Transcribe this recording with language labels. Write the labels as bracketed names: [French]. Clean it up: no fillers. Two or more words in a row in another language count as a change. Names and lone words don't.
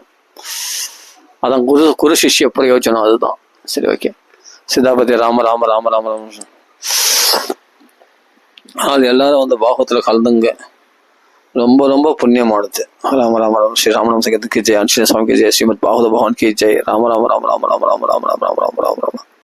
[Tamil] அதான் குரு சிஷ்ய பிரயோஜனம். அதுதான். சரி, ஓகே. சிதாபதி ராம ராம ராம ராம ராம. அது எல்லாரும் வந்து பாகவத்துல கலந்துங்க. ரொம்ப ரொம்ப புண்ணியமானது. ராம ராம ராம. ஸ்ரீ ராமநாம சங்கத்துக்கு ஜெய். ஆஞ்சநேய சுவாமிக்கு ஜெய். ஸ்ரீமத் பாகவத பகவான் [Hindi] की जय. [Tamil] ராம ராம ராம ராம ராம ராம ராம ராம ராம ராம ராம ராம.